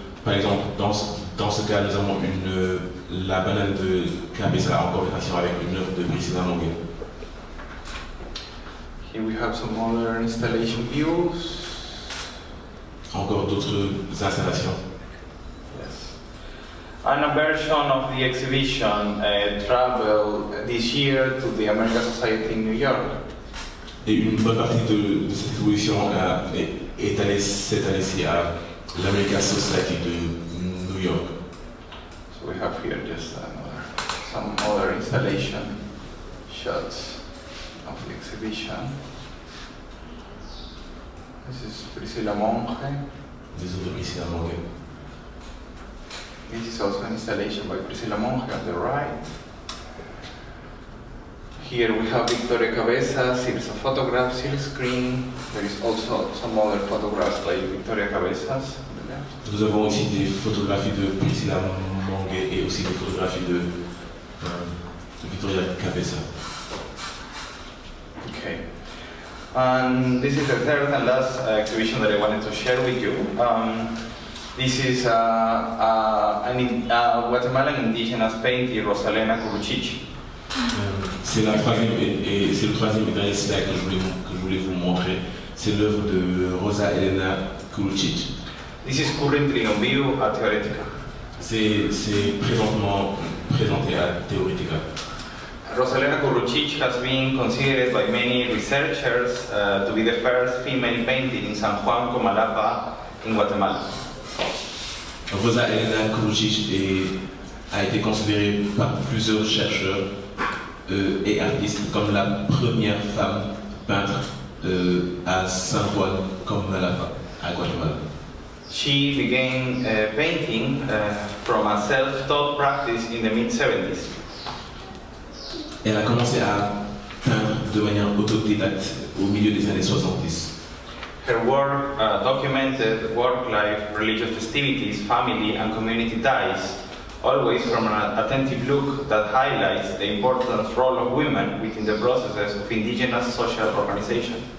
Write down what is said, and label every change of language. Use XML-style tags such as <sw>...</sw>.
<fr>Par exemple, dans ce cas, nous avons la banane de Cabeza en conversation avec une œuvre de Priscilla Monge.</fr> <en>Here we have some other installation views.</en> <fr>Encore d'autres installations.</fr> <en>Yes. And a version of the exhibition traveled this year to the American Society in New York.</en> <fr>Et une bonne partie de cette exposition est allée cette année-ci à l'American Society de New York.</fr> <en>So we have here just some other installation shots of the exhibition. This is Priscilla Monge.</en> <fr>Des œuvres de Priscilla Monge.</fr> <en>This is also an installation by Priscilla Monge on the right. Here we have Victoria Cabeza, series of photographs, silk screen. There is also some other photographs by Victoria Cabezas on the left.</en> <fr>Nous avons aussi des photographies de Priscilla Monge et aussi des photographies de Victoria Cabeza.</fr> <en>Okay. And this is the third and last exhibition that I wanted to share with you. This is a Guatemalan indigenous painter, Rosalena Kuruchich.</en> <fr>C'est le troisième et dernier slide que je voulais vous montrer. C'est l'œuvre de Rosa Elena Kuruchich.</fr> <en>This is currently on view at TEOR.</en> <fr>C'est présentement présenté à TEOR.</fr> <en>Rosalena Kuruchich has been considered by many researchers to be the first female painter in San Juan Comalapa in Guatemala.</en> <fr>Rosa Elena Kuruchich a été considérée par plusieurs chercheurs et artistes comme la première femme peintre à San Juan Comalapa, à Guatemala.</fr> <en>She began painting from a self-taught practice in the mid-70s.</en> <fr>Elle a commencé à peindre de manière autodidacte au milieu des années 70.</fr> <en>Her work documented work life, religious festivities, family and community ties, always from an attentive look that highlights the important role of women within the processes of indigenous social organization.</en>